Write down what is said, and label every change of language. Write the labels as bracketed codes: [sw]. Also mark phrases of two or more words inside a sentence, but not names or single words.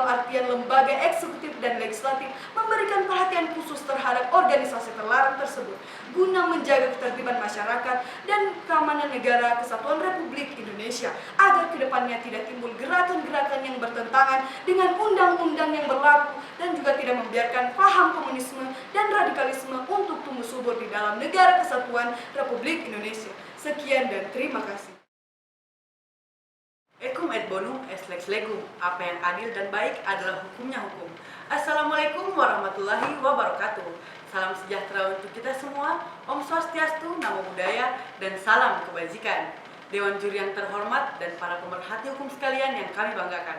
[id] artian lembaga eksekutif dan legislatif memberikan perhatian khusus terhadap organisasi terlarang tersebut guna menjaga ketertiban masyarakat dan keamanan negara kesatuan Republik Indonesia agar kedepannya tidak timbul gerakan-gerakan yang bertentangan dengan undang-undang yang berlaku dan juga tidak membiarkan paham komunisme dan radikalisme untuk tumbuh subur di dalam negara kesatuan Republik Indonesia. Sekian dan terima kasih. [la] Ekum et bonum est lex legum. [id] Apa yang adil dan baik adalah hukumnya hukum. [ar] السلام عليكم ورحمة الله وبركاته. [id] Salam sejahtera untuk kita semua. [ban] Om Swastiastu, [pi] Namo Buddhaya, [id] dan salam kebajikan. Dewan Juri yang terhormat dan para pemerhati hukum sekalian yang kami banggakan.